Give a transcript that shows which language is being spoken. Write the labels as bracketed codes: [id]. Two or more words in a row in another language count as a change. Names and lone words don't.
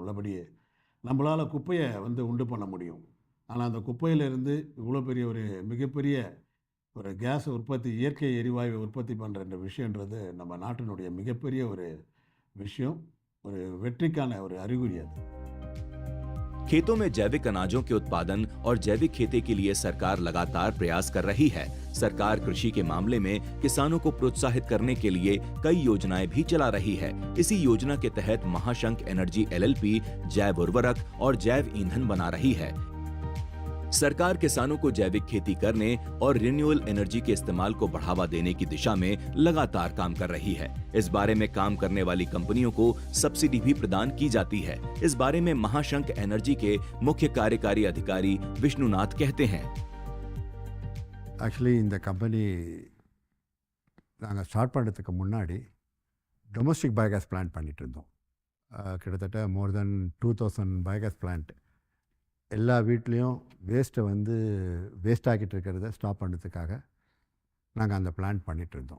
[ta] உள்ளபடியே நம்மளால் குப்பையை உண்டு பண்ண முடியும், ஆனால் அந்த குப்பையிலிருந்து இவ்வளோ பெரிய ஒரு மிகப்பெரிய ஒரு கேஸ் உற்பத்தி, இயற்கை எரிவாயு உற்பத்தி பண்ணுற விஷயன்றது நம்ம நாட்டினுடைய மிகப்பெரிய ஒரு விஷயம், ஒரு வெற்றிக்கான ஒரு அறிகுறி அது. [hi] खेतों में जैविक अनाजों के उत्पादन और जैविक खेती के लिए सरकार लगातार प्रयास कर रही है। सरकार कृषि के मामले में किसानों को प्रोत्साहित करने के लिए कई योजनाएं भी चला रही है। इसी योजना के तहत महाशंख एनर्जी LLP जैव उर्वरक और जैव ईंधन बना रही है। सरकार किसानों को जैविक खेती करने और [en] renewable energy [hi] के इस्तेमाल को बढ़ावा देने की दिशा में लगातार काम कर रही है। इस बारे में काम करने वाली कंपनियों को सब्सिडी भी प्रदान की जाती है। इस बारे में महाशंख एनर्जी के मुख्य कार्यकारी अधिकारी विष्णुनाथ कहते हैं। [ta] ஆக்சுவலி இந்த கம்பெனி நாங்கள் ஸ்டார்ட் பண்ணுறதுக்கு முன்னாடி [en] domestic biogas plant [ta] பண்ணிகிட்டு இருந்தோம். கிட்டத்தட்ட [en] more than 2000 biogas plant [ta] எல்லா வீட்லேயும் வேஸ்ட்டை வந்து வேஸ்ட் ஆக்கிட்டு இருக்கிறத ஸ்டாப் பண்ணுறதுக்காக நாங்கள் அந்த பிளான்ட் பண்ணிகிட்டு இருந்தோம்.